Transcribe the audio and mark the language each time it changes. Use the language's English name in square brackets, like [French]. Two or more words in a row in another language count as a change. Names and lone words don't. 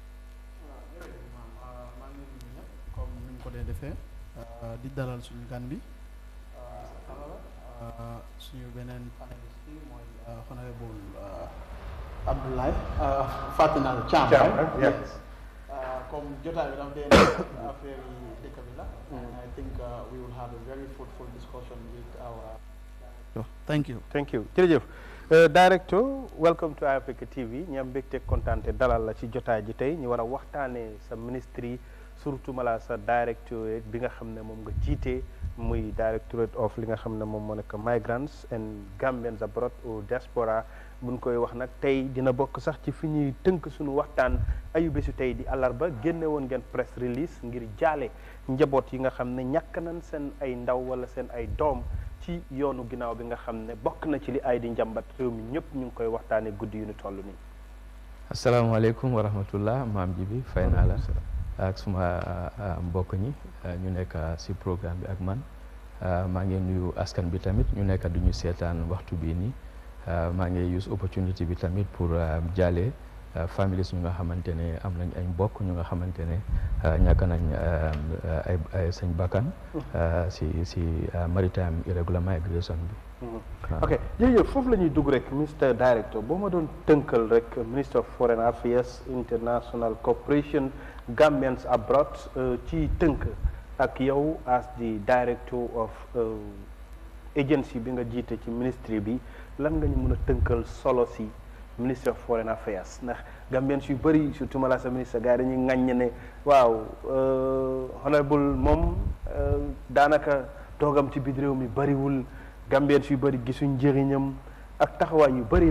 [Wolof] comme ni mu ko dee defee di dalal suñu gan bi suñu beneen panéliste bi mooy honorable Abdoulaye Fatinal Thiam comme jotaay bi daf dee affaire yi dëkk bi la [English] and I think we will have a very fruitful discussion with our thank you [Wolof] jërëjëf director [English] welcome to Eyeafrica TV [Wolof] ñi am mbégte kontaan te dalal la ci jotaay ji tey ñu war a waxtaanee sa ministre yi surtout mala sa directorate bi nga xam ne moom nga jiite muy [English] directorate of [Wolof] li nga xam ne moom moo nekk [English] migrants and Gambians abroad [French] ou diaspora [Wolof] buñ koy wax nag tey dina bokk sax ci fi ñuy tënk suñu waxtaan ayu bésu tey di àllarba génne woon ngeen [English] press release [Wolof] ngir jaale njaboot yi nga xam ne ñàkk nañ seen ay ndaw wala seen ay doom ci yoonu ginnaaw bi nga xam ne bokk na ci li ay di njàmbat réew mi ñëpp ñu ngi koy waxtaanee guddi yu ñu toll nii. [Arabic] asalaamaaleykum wa rahmatullah [Wolof] maam ji bi fay naa la ak suma mbokk ñi ñu nekk si programme bi ak man maa ngi nuyu askan bi tamit ñu nekk du ñu seetaan waxtu bii nii maa ngi [English] use opportunity [Wolof] bi tamit pour jaale families ñu nga xamante ne am nañ ay mbokk ñu nga xamante ne ñàkk nañ ay seen bakkan si [English] maritime irregular migration [Wolof] bi. ok jërëjëf foofu la ñuy dugg rek Mr Director boo ma doon tënkal rek [English] Minister of Foreign Affairs International Cooperation Gambians abroad [Wolof] ci tënk ak yow [English] as the director of agency [Wolof] bi nga jiite ci ministry bi lan nga ñu mën a tënkal solo si Ministry [English] of Foreign Affairs [Wolof] ndax Gambians yu bëri surtout mala sa ministre gars yi dañuy ŋàññ ne waaw honorable moom daanaka toogam ci biir réew mi bëriwul Gambians yu bëri gisuñ njëriñam ak taxawaay yu bëri